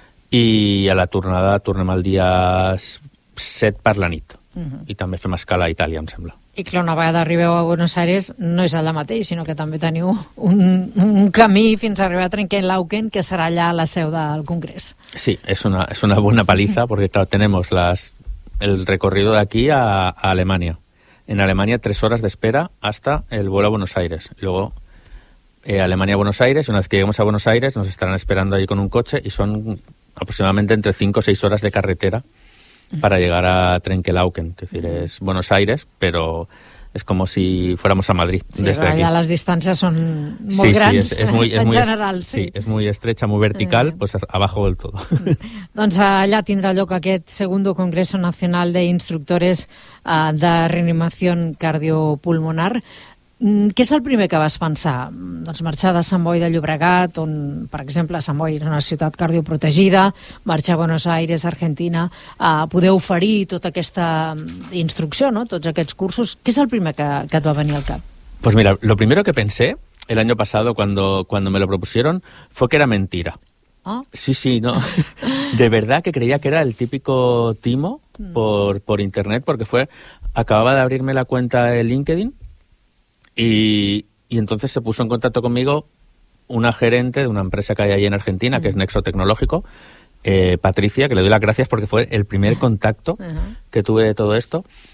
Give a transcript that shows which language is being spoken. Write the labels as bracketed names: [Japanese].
[Catalan] I a la tornada tornem el dia 7 per la nit. I també fem escala a Itàlia, em sembla. I clar, una vegada arribeu a Buenos Aires no és allà mateix, sinó que també teniu un camí fins a arribar a Trenquelauken, que serà allà a la seu del Congrés. Sí, és una bona paliza, perquè [Spanish] tenemos el recorrido de aquí a Alemania. En Alemania, 3 horas de espera hasta el vuelo a Buenos Aires. Luego, Alemania-Buenos Aires, una vez que lleguemos a Buenos Aires, nos estarán esperando ahí con un coche y son aproximadamente entre 5 o 6 horas de carretera para llegar a Trenkelauken, que es decir, es Buenos Aires, pero es como si fuéramos a Madrid, sí, desde aquí. Sí, las distancias son muy grans, es muy en general. Sí, es muy estrecha, muy vertical, pues abajo del todo. [Catalan] Doncs allà tindrà lloc aquest segundo Congreso Nacional de Instructores de Reanimación Cardiopulmonar. Què és el primer que vas pensar? Doncs marxar de Sant Boi de Llobregat, on, per exemple, Sant Boi és una ciutat cardioprotegida, marxar a Buenos Aires, Argentina, a poder oferir tota aquesta instrucció, no? Tots aquests cursos. Què és el primer que et va venir al cap? [Spanish] Pues mira, lo primero que pensé el año pasado cuando me lo propusieron fue que era mentira. ¿Ah? Sí, no. De verdad que creía que era el típico timo por internet, porque acababa de abrirme la cuenta de LinkedIn. Y entonces se puso en contacto conmigo una gerente de una empresa que hay ahí en Argentina, que es Nexo Tecnológico, Patricia, que le doy las gracias porque fue el primer contacto que tuve de todo esto.